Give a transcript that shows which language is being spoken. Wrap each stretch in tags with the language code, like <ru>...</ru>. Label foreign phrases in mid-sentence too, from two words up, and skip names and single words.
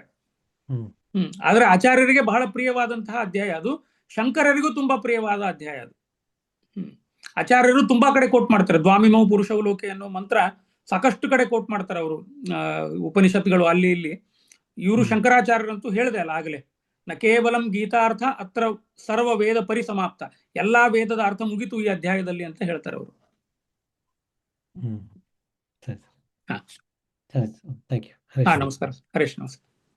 <kn>ಆದ್ರೆ ಆಚಾರ್ಯರಿಗೆ ಬಹಳ ಪ್ರಿಯವಾದಂತಹ ಅಧ್ಯಾಯ ಅದು. ಶಂಕರರಿಗೂ ತುಂಬಾ ಪ್ರಿಯವಾದ ಅಧ್ಯಾಯ ಅದು. ಆಚಾರ್ಯರು ತುಂಬಾ ಕಡೆ ಕೋಟ್ ಮಾಡ್ತಾರೆ.</kn> <sa>ದ್ವಾಮಿಮೌ ಪುರುಷವು ಲೋಕೆ</sa> <kn>ಅನ್ನೋ ಮಂತ್ರ ಸಾಕಷ್ಟು ಕಡೆ ಕೋಟ್ ಮಾಡ್ತಾರೆ ಅವರು, ಉಪನಿಷತ್ಗಳು ಅಲ್ಲಿ ಇಲ್ಲಿ. ಇವರು ಶಂಕರಾಚಾರ್ಯರಂತೂ ಹೇಳಿದೆ ಅಲ್ಲ ಆಗಲೇ,</kn> <sa>ನ ಕೇವಲಂ ಗೀತಾರ್ಥ ಅತ್ರ ಸರ್ವ ವೇದ ಪರಿಸಮಾಪ್ತ,</sa> <kn>ಎಲ್ಲಾ ವೇದದ ಅರ್ಥ ಮುಗಿತು ಈ ಅಧ್ಯಾಯದಲ್ಲಿ ಅಂತ ಹೇಳ್ತಾರೆ ಅವರು. ನಮಸ್ಕಾರ. ಹರೀಶ್ ನಮಸ್ಕಾರ.</kn>